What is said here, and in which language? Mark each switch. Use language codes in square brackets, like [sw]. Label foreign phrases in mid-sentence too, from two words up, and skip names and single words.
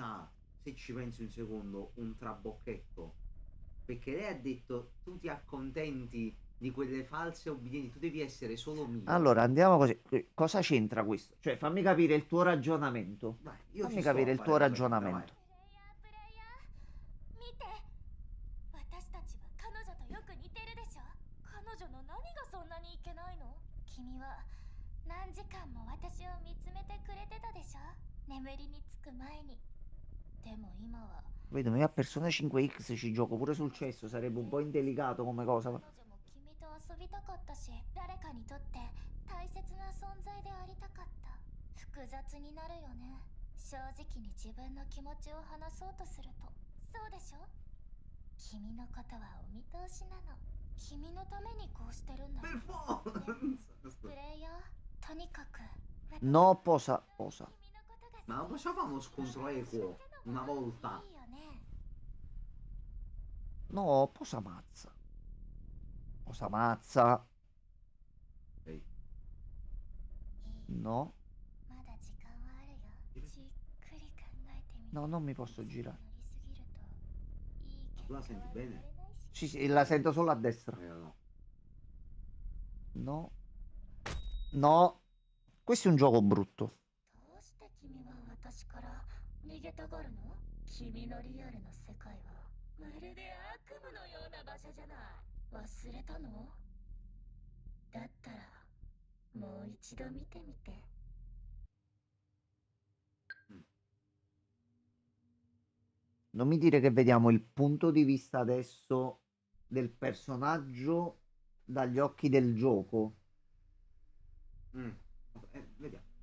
[it] realtà, se ci pensi un secondo, un trabocchetto. Perché lei ha detto tu ti accontenti di quelle false obbedienze, tu devi essere solo mio. Allora, andiamo così. Cosa c'entra questo? Cioè, fammi capire il tuo ragionamento. Dai, io Fammi ci sto a capire il fare tuo la verità, ragionamento. [ja] プレイヤー見て。私たちは彼女とよく似てるでしょ。彼女の何がそんなにいけないの？君は何時間も私を見つめてくれてたでしょ。眠りにつく前に。でも今は [it] Vedo, io a Persona 5X ci gioco pure sul cesso, sarebbe un po' indelicato come cosa. [ja] 彼女も君と遊びたかったし、誰かにとって大切な存在でありたかった。複雑になるよね。正直に自分の気持ちを話そうとすると。そうでしょ？君のことはお見通しなの。君のためにこうしてるんだよ。 [it] Per forza. [ja] プレイヤー、とにかく。 [it] No, posa. [ja] 君のことが [it] Ma non facciamo uno scontro equo una volta. [ja] いいよね。 [it] No, posa mazza. Posa mazza. Ok. [ja] いい。 [it] No, [ja] まだ時間はあるよ。じっくり考えてみて。 [it] no, non mi posso girare. [ja] 乗りすぎるといい結果は [it] Tu la senti [ja] 得られ [it] bene? [ja] ないし。 [it] Sì, sì, la sento solo a destra. No. No. No. Questo è un gioco brutto. [ja] どうして君は私から逃げたがるの？君のリアルの世界はまるで悪夢のような場所じゃない。忘れたの？だったらもう一度見てみて。 [it] Non mi dire che vediamo il punto di vista adesso del personaggio dagli occhi del gioco. Mm. Vediamo.